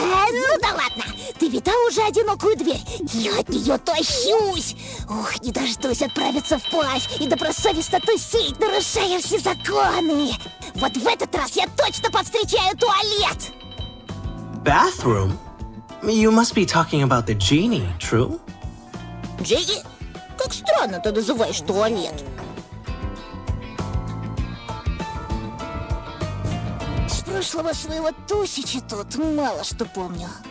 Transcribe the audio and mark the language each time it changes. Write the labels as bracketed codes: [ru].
[ru] Ну да ладно, ты видал уже одинокую дверь? Я от нее тащусь. Ух, не дождусь отправиться вплавь и добросовестно тусить, нарушая все законы. Вот в этот раз я точно повстречаю туалет. [en] Bathroom? You must be talking about the genie, true? [ru] Джигги, как странно ты называешь туалет. С прошлого своего тусича тут мало что помню.